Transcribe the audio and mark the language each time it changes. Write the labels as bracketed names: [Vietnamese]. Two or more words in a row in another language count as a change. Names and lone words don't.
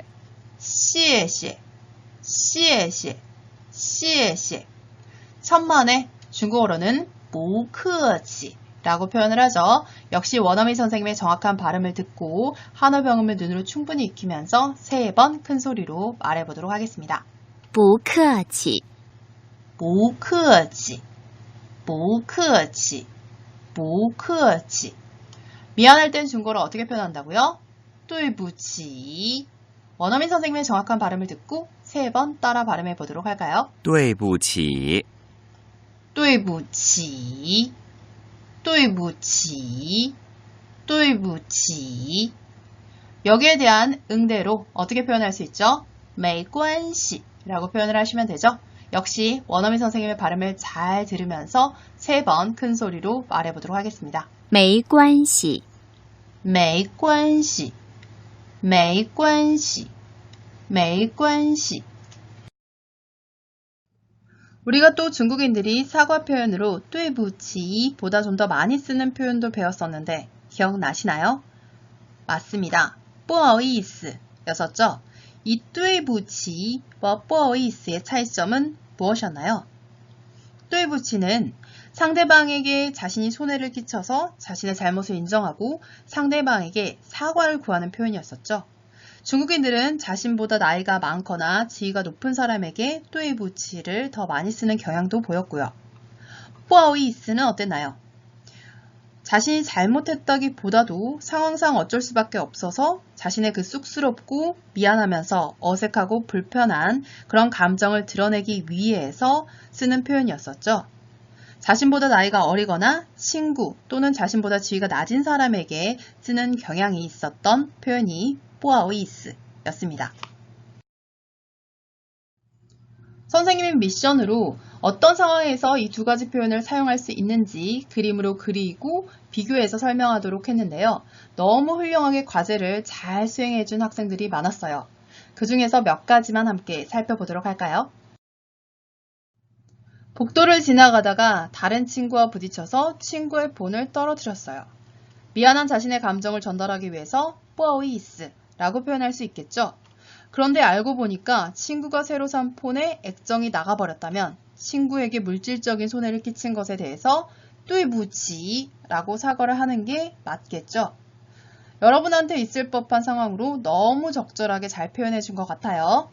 [Chinese] 谢谢谢谢谢谢. [Korean] 천만에 중국어로는 [Chinese] 不客气 [Korean] 라고 표현을 하죠. 역시 원어민 선생님의 정확한 발음을 듣고 한어병음을 눈으로 충분히 익히면서 3번 큰 소리로 말해 보도록 하겠습니다. [Chinese] 不客气，不客气不客气不客气. [Korean] 미안할 땐 중국어로 어떻게 표현한다고요? [Chinese] 对不起. [Korean] 원어민 선생님의 정확한 발음을 듣고 3번 따라 발음해 보도록 할까요? [Chinese] 对不起对不起对不起对不起. [Korean] 여기에 대한 응대로 어떻게 표현할 수 있죠? [Chinese] 没关系 [Korean] 라고 표현을 하시면 되죠. 역시 원어민 선생님의 발음을 잘 들으면서 3번 큰 소리로 말해보도록 하겠습니다. [Chinese] 没关系，没关系没关系没关系. [Korean] 우리가 또 중국인들이 사과 표현으로 [Chinese] 对不起 [Korean] 보다 좀 더 많이 쓰는 표현도 배웠었는데 기억나시나요? 맞습니다. [Chinese] 不好意思 [Korean] 였었죠? 이 [Chinese] 对不起 [Korean] 와 [Chinese] 不好意思 [Korean] 의 차이점은 무엇이었나요? [Chinese] 对不起 [Korean] 는 상대방에게 자신이 손해를 끼쳐서 자신의 잘못을 인정하고 상대방에게 사과를 구하는 표현이었었죠. 중국인들은 자신보다 나이가 많거나 지위가 높은 사람에게 [Chinese] 对不起 [Korean] 를 더 많이 쓰는 경향도 보였고요. [Chinese] 不好意思 [Korean] 는 어땠나요? 자신이 잘못했다기보다도 상황상 어쩔 수밖에 없어서 자신의 그 쑥스럽고 미안하면서 어색하고 불편한 그런 감정을 드러내기 위해서 쓰는 표현이었었죠. 자신보다 나이가 어리거나 친구 또는 자신보다 지위가 낮은 사람에게 쓰는 경향이 있었던 표현이 [Chinese] 不好意思 [Korean] 였습니다. 선생님의 미션으로 어떤 상황에서 이 두 가지 표현을 사용할 수 있는지 그림으로 그리고 비교해서 설명하도록 했는데요. 너무 훌륭하게 과제를 잘 수행해준 학생들이 많았어요. 그 중에서 몇 가지만 함께 살펴보도록 할까요? 복도를 지나가다가 다른 친구와 부딪혀서 친구의 폰을 떨어뜨렸어요. 미안한 자신의 감정을 전달하기 위해서 [Chinese] 不好意思 [Korean] 라고 표현할 수 있겠죠. 그런데 알고 보니까 친구가 새로 산 폰에 액정이 나가버렸다면 친구에게 물질적인 손해를 끼친 것에 대해서 [Chinese] 对不起 [Korean] 라고 사과를 하는 게 맞겠죠. 여러분한테 있을 법한 상황으로 너무 적절하게 잘 표현해 준 것 같아요.